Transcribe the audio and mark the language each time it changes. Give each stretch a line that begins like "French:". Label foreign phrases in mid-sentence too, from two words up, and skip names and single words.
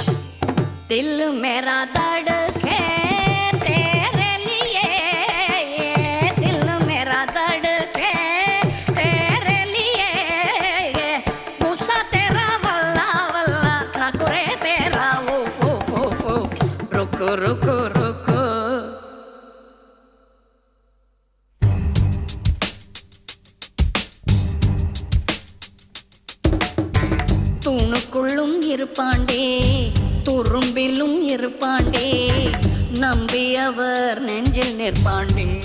Hindi: दिल मेरा धड़के तेरे लिए दिल मेरा धड़के तेरे लिए गुस्सा तेरा वल्ला वल्ला नखरे तेरा उफ उफ उफ उफ रुको रुको रुको
Tamil: தூணுக்குள்ளும் இருப்பாண்டே துரும்பிலும் இருப்பாண்டே நம்பி அவர் நெஞ்சில் நிற்பாண்டே